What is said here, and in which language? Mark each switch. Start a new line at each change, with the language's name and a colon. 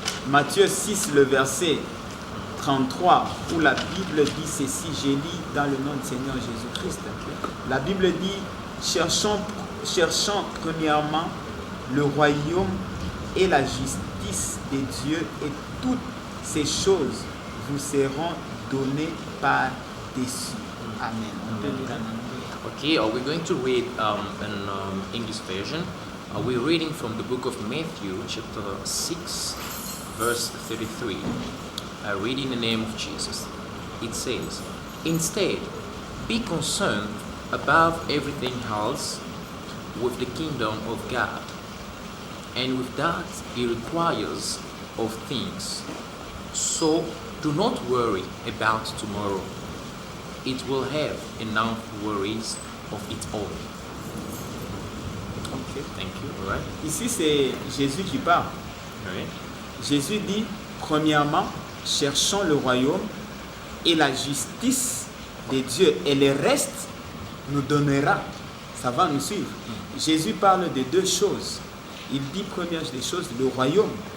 French: Matthieu 6, le verset 33, où la Bible dit ceci, je lis dans le nom du Seigneur Jésus-Christ. La Bible dit, cherchons premièrement le royaume et la justice de Dieu et toutes ces choses vous seront données par-dessus. Amen. On peut lire en anglais.
English: Okay, we're going to read in English version. We're reading from the book of Matthew, chapter 6, verse 33. I read in the name of Jesus. It says, "Instead, be concerned above everything else with the kingdom of God, and with that He requires of things. So do not worry about tomorrow. It will have enough worries of its own." Okay. Thank you. All right.
French: Ici, c'est Jésus qui parle.
English: All right.
French: Jésus dit, premièrement, cherchons le royaume et la justice de Dieu. Et le reste nous donnera. Ça va nous suivre. Jésus parle de deux choses. Il dit, première des choses, le royaume.